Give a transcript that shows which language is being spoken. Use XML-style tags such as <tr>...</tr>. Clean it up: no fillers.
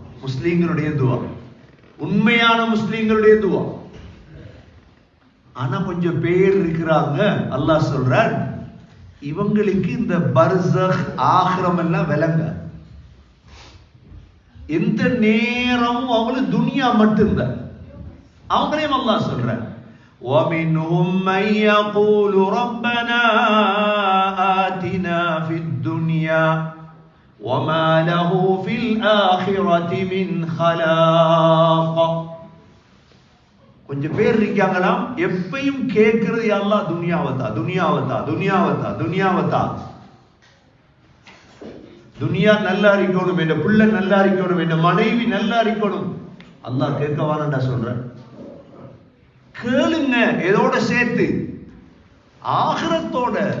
<ta>முஸ்லிம்களுடைய துஆ, உண்மையான முஸ்லிம்களுடைய துஆ. ஆனா கொஞ்சம் பேர் இருக்கிறாங்க, அல்லாஹ் சொல்றான், இவங்களுக்கு இந்த பர்ஸக் ஆகிரம் எல்லாம் விளங்க. எந்த நேரமும் அவங்களுக்கு துனியா மட்டும்தான். அவங்களையும் அல்லாஹ் சொல்றான்,</ta> <ar>وَمِنْهُمْ مَنْ يَقُولُ رَبَّنَا آتِنَا فِي الدُّنْيَا وَمَا لَهُ فِي الْآخِرَةِ مِنْ خَلَاقٍ.</ar> <ta>கொஞ்சம் பேர் இருக்காங்களாம், எப்பயும் கேட்கிறது, யா அல்லாஹ் துனியாவத்தா துனியாவத்தா துனியாவத்தா துனியாவத்தா. துனியா நல்லா இருக்கணும், என் பிள்ளை நல்லா இருக்கணும், என் மனைவி நல்லா இருக்கணும். அல்லாஹ் கேட்க வாரண்டா சொல்றேன். கேளுங்க, ஏதோட சேர்த்து ஆகிரத்தோட.</ta>